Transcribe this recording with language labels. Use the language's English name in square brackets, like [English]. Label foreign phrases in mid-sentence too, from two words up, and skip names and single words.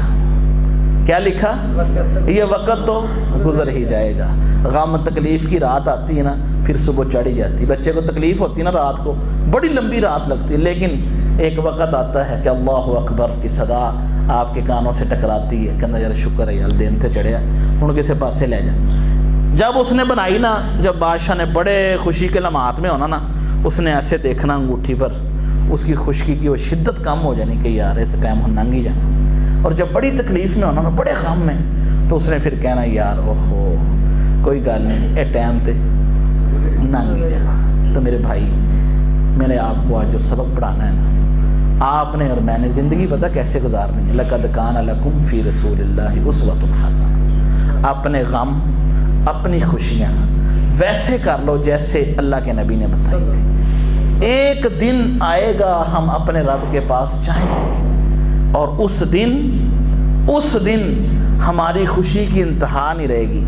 [Urdu] کیا لکھا؟ یہ وقت تو گزر ہی جائے گا۔ غم تکلیف کی رات آتی ہے نا پھر صبح چڑھ ہی جاتی، بچے کو تکلیف ہوتی ہے نا رات کو، بڑی لمبی رات لگتی ہے، لیکن ایک وقت آتا ہے کہ [Arabic] اللہ اکبر [Urdu] کی صدا آپ کے کانوں سے ٹکراتی ہے، کہنا یار شکر ہے یار [Punjabi] دن تے چڑھیا، ہن کسے پاسے لے جا۔ [Urdu] جب اس نے بنائی نا، جب بادشاہ نے بڑے خوشی کے لمحات میں ہونا نا، اس نے ایسے دیکھنا انگوٹھی پر، اس کی خشکی کی وہ شدت کم ہو جانی کہ یار یہ ٹائم [Punjabi] ہن لنگھ ہی جانا، [Urdu] اور جب بڑی تکلیف میں ہونا نا، بڑے غم میں، تو اس نے پھر کہنا یار اوہو [Punjabi] کوئی گل نہیں، اے ٹائم تے لنگھ ہی جانا۔ [Urdu] تو میرے بھائی میں نے آپ کو آج جو سبق پڑھانا ہے نا، آپ نے اور میں نے زندگی پتہ کیسے گزارنی ہے۔ [Arabic] لَقَدْ كَانَ لَكُمْ فِي رَسُولِ اللَّهِ أُسْوَةٌ حَسَنَةٌ، [Urdu] اپنے غم اپنی خوشیاں ویسے کر لو جیسے اللہ کے نبی نے بتائی تھی۔ ایک دن آئے گا ہم اپنے رب کے پاس جائیں گے، اور اس دن ہماری خوشی کی انتہا نہیں رہے گی۔